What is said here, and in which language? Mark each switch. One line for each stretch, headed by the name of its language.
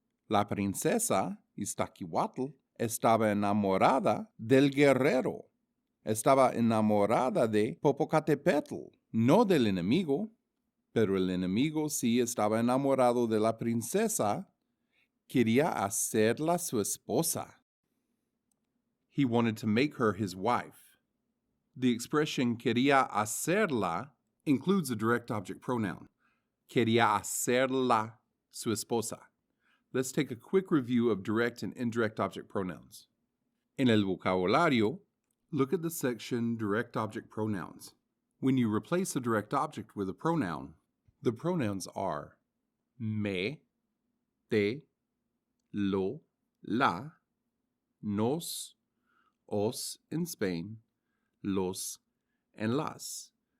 Spanish: La princesa, Iztaccíhuatl, estaba enamorada del guerrero. Estaba enamorada de Popocatépetl, no del enemigo. Pero el enemigo sí estaba enamorado de la princesa. Quería hacerla su esposa.
English: He wanted to make her his wife. The expression
Spanish: quería hacerla
English: includes a direct object pronoun.
Spanish: Quería hacerla su esposa.
English: Let's take a quick review of direct and indirect object pronouns.
Spanish: En el vocabulario,
English: look at the section Direct Object Pronouns. When you replace a direct object with a pronoun, the pronouns are me, te, lo, la, nos, os in Spain, los, and las.